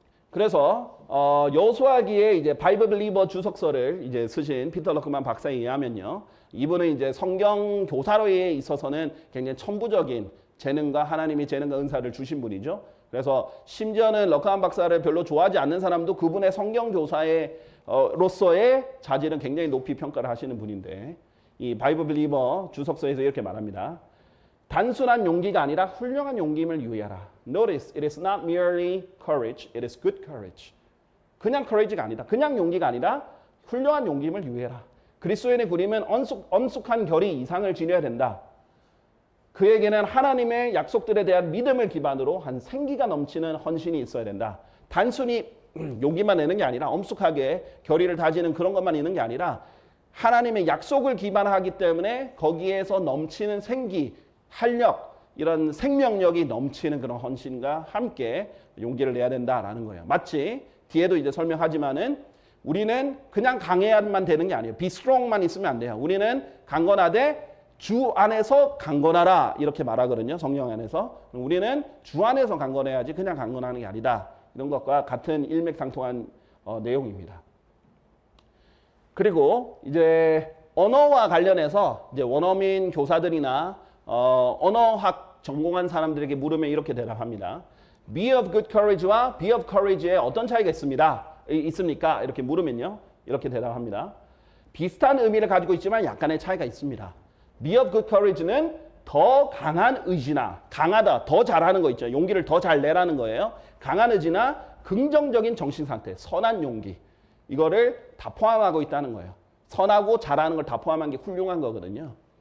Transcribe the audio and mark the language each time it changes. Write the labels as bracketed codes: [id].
[ko] 그래서 여호수아기에 이제 바이블 빌리버 주석서를 이제 쓰신 피터 러크만 박사에 의하면요, 이분은 이제 성경 교사로에 있어서는 굉장히 천부적인 재능과 하나님이 재능과 은사를 주신 분이죠. 그래서 심지어는 러크만 박사를 별로 좋아하지 않는 사람도 그분의 성경 교사로서의 자질은 굉장히 높이 평가를 하시는 분인데 이 바이블 빌리버 주석서에서 이렇게 말합니다. 단순한 용기가 아니라 훌륭한 용기임을 유의하라. [en] Notice, it is not merely courage, it is good courage. [ko] 그냥 courage가 아니다. 그냥 용기가 아니라 훌륭한 용기임을 유의해라. 그리스도인의 구림은 엄숙한 결의 이상을 지녀야 된다. 그에게는 하나님의 약속들에 대한 믿음을 기반으로 한 생기가 넘치는 헌신이 있어야 된다. 단순히 용기만 내는 게 아니라 엄숙하게 결의를 다지는 그런 것만 있는 게 아니라 하나님의 약속을 기반하기 때문에 거기에서 넘치는 생기, 활력, 이런 생명력이 넘치는 그런 헌신과 함께 용기를 내야 된다라는 거예요. 마치 뒤에도 이제 설명하지만은 우리는 그냥 강해야만 되는 게 아니에요. [en] be strong [ko] 만 있으면 안 돼요. 우리는 강건하되 주 안에서 강건하라 이렇게 말하거든요. 성령 안에서. 우리는 주 안에서 강건해야지 그냥 강건하는 게 아니다. 이런 것과 같은 일맥상통한 내용입니다. 그리고 이제 언어와 관련해서 이제 원어민 교사들이나 언어학 전공한 사람들에게 물으면 이렇게 대답합니다. [en] Be of good courage [ko] 와 [en] be of courage [ko] 에 어떤 차이가 있습니까? 이렇게 물으면요. 이렇게 대답합니다. 비슷한 의미를 가지고 있지만 약간의 차이가 있습니다. [en] Be of good courage [ko] 는 더 강한 의지나 강하다, 더 잘하는 거 있죠. 용기를 더 잘 내라는 거예요. 강한 의지나 긍정적인 정신 상태, 선한 용기. 이거를 다 포함하고 있다는 거예요. 선하고 잘하는 걸 다 포함한 게 훌륭한 거거든요.